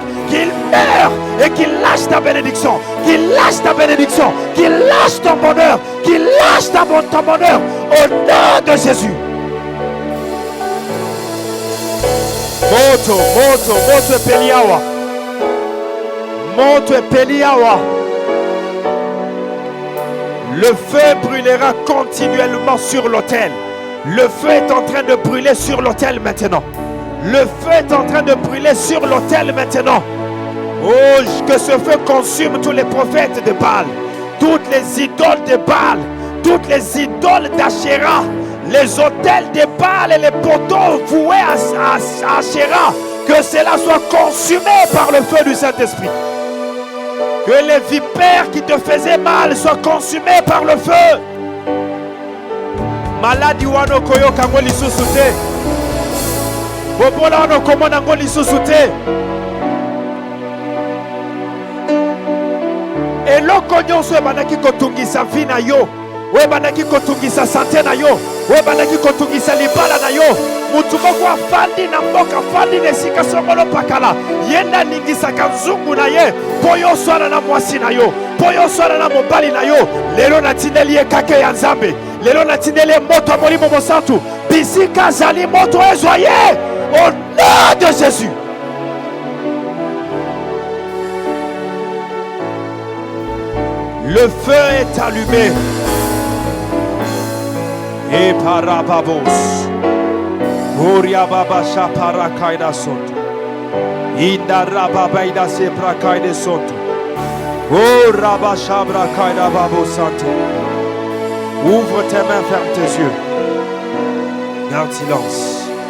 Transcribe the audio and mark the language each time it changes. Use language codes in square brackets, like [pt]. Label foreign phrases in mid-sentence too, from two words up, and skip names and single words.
[fr] Qu'il meure et qu'il lâche ta bénédiction, qu'il lâche ta bénédiction, qu'il lâche ton bonheur, qu'il lâche ton bonheur au nom de Jésus. [ln] Moto epeliawa. Moto epeliawa. [fr] Le feu brûlera continuellement sur l'autel. Le feu est en train de brûler sur l'autel maintenant. Le feu est en train de brûler sur l'autel maintenant. Oh, que ce feu consume tous les prophètes de Baal, toutes les idoles de Baal, toutes les idoles d'Ashéra, les autels de Baal et les poteaux voués à Ashéra. Que cela soit consumé par le feu du Saint-Esprit. Que les vipères qui te faisaient mal soient consumées par le feu. [ln] Maladi wano koyo kango lisusu te. Bobola wano komo nango lisusu te. Eloko nyonso ebandaki kotungisa vi na yo, ebandaki kotungisa sante na yo, ebandaki kotungisa libala na yo. Mutu moko afandi na mboka, afandi na esika songolo pakala, yenda ningisaka nzungu na ye, po yo swana na mwasi na yo, po yo swana na mobali na yo. Lelo natindeli ye kake ya Nzambe, lelo natindeli ye moto ya Molimo Mosantu, bisika zali moto ezwa ye, [fr] au nom de Jésus. Le feu est allumé. Et parababos. Uriababa shaparakaida soto. Inda rababaida seprakaide soto. Oh rabashabra kaida babo sante. Ouvre tes mains, ferme tes yeux. Garde silence.